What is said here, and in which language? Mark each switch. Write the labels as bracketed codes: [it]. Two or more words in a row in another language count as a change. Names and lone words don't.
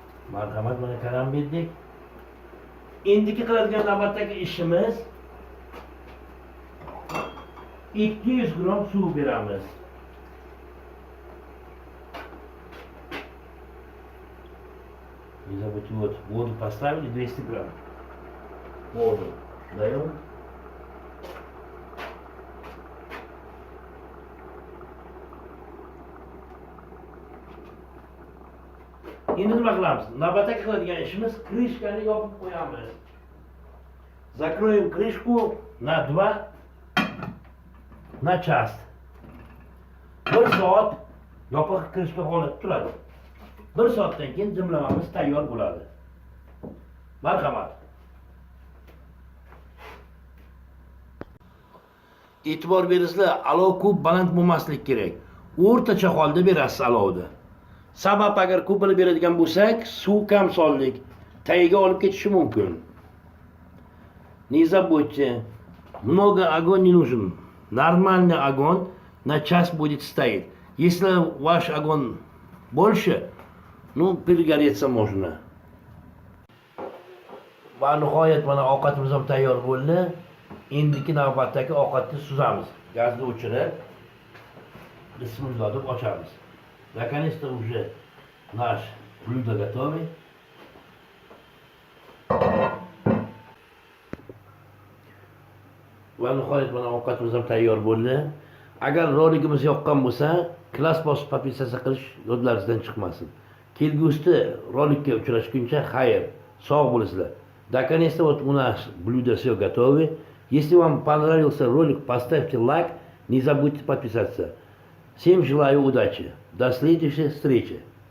[uz] Marhamat, mana karam berdik. Endiki qiladigan navbatdagi ishimiz 200 gram suv beramiz. [ru] Не забудьте вот воду поставили 200 грамм. Воду даем. [uz] Endi nima qilamiz? Navbatdagi qiladigan ishimiz krishkani yopib qo'yamiz. [ru] Закроем крышку на 2 на час. [uz] 1 soat yopiq krishka holatda turadi. 1 soatdan keyin dimlamamiz tayyor bo'ladi. Marhamat. E'tibor beringizlar, olov ko'p baland bo'lmasligi kerak. O'rtacha holda berasiz olovni. Sabab agar ko'pini beradigan bo'lsak, suv kam soldik, tagiga olib ketishi mumkin. [ru] Не забудьте, много огонь не нужен. Нормальный огонь на час будет стоять. Если ваш огонь больше, ну, перегореться можно. [uz] Va nihoyat mana ovqatimiz ham tayyor bo'ldi. Endiki navbatdagi ovqatni suzamiz. Gazni o'chirib, bismillah deb ochamiz. [ru] Наконец-то уже наш блюдо готовый. [uz] Va nihoyat mana ovqatimiz ham tayyor bo'ldi. Agar roligimiz yoqqan bo'lsa, klass bosib podpisatsiya qilish yodlaringizdan chiqmasin. Kelgusida rolikka uchrashguncha xayr, sog' bo'lasizlar. [ru] Наконец-то вот у нас блюдо все готовы. Если вам понравился ролик, поставьте лайк, не забудьте подписаться. Всем желаю удачи. До следующей встречи.